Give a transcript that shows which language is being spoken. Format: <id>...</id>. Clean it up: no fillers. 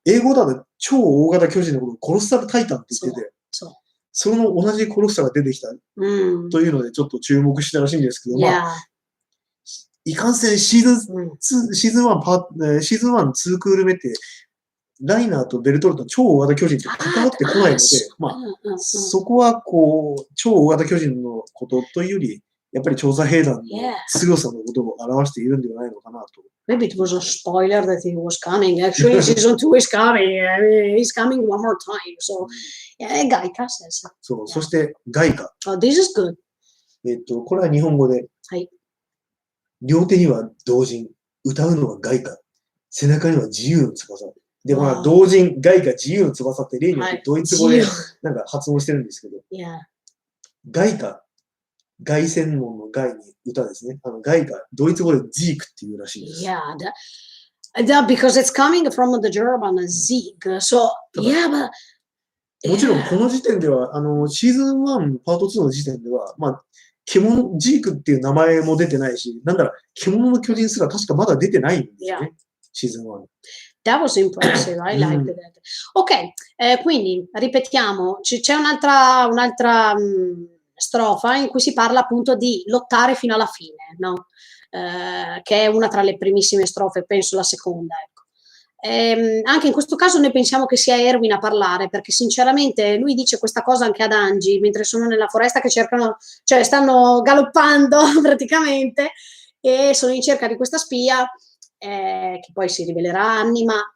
<ja>英語だと超大型巨人のことをコロッサルタイタンって言ってて、その同じコロッサルが出てきたというのでちょっと注目したらしいんですけど、いかんせんシーズン1、2クール目って、ライナーとベルトルトの超大型巨人って関わってこないので、そこは超大型巨人のことというより、やっぱり調査兵団の強さのことを表しているんではないのかなと。</ja> <en>Maybe it was a spoiler that he was coming. Actually, season 2 is coming. He's coming one more time. So,</en> <ja>ガイカ</ja> <en>says.</en> <ja>そう、そしてガイカ。</ja> <en>This is good.</en> <ja>これは日本語で、両手には同人、歌うのはガイカ、背中には自由の翼。で、同人、ガイカ、自由の翼って例によってドイツ語でなんか発音してるんですけど、ガイカ、凱旋門のガイに歌ですね。ガイカ、ドイツ語でジークっていうらしいです。</ja> <en>because it's coming from the German Sieg. So, but...</en> <ja>もちろんこの時点では、シーズン1パート2の時点では、獣、ジークっていう名前も出てないし、なんだら、獣の巨人すら確かまだ出てないんですよね。シーズン1。</ja> <en>That was impressive, I liked that.</en> <it>Ok, quindi ripetiamo, c'è un'altra strofa in cui si parla appunto di lottare fino alla fine, no? Che è una tra le primissime strofe, penso la seconda, ecco. Anche in questo caso noi pensiamo che sia Erwin a parlare, perché sinceramente lui dice questa cosa anche ad Angie, mentre sono nella foresta che cercano, cioè stanno galoppando praticamente e sono in cerca di questa spia, che poi si rivelerà Annie,</it>